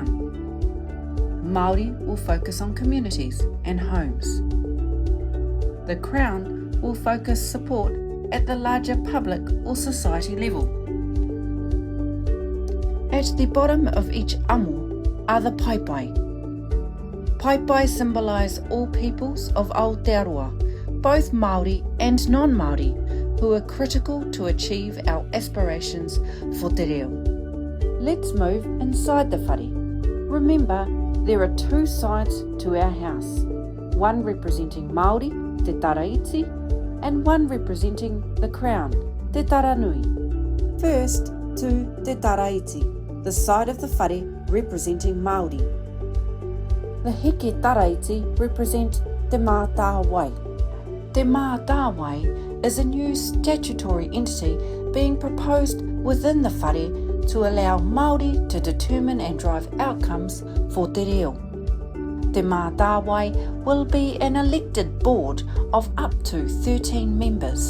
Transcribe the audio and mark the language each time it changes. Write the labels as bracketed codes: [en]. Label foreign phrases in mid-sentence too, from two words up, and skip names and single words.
[en] Māori will focus on communities and homes. The Crown will focus support at the larger public or society level. At the bottom of each amo are the paipai. Paipai symbolise all peoples of Aotearoa, both Māori and non-Māori, who are critical to achieve our aspirations for [mi] Te Reo. [en] Let's move inside the whare. Remember, there are two sides to our house, one representing Māori, Te Taraiti, and one representing the Crown, Te Taranui. First to Te Taraiti, the side of the whare representing Māori. The Heke Taraiti represent Te Mātāwai. Te Mātāwai is a new statutory entity being proposed within the whare to allow Māori to determine and drive outcomes for [mi] Te Reo. [en] Te Mātāwai will be an elected board of up to 13 members.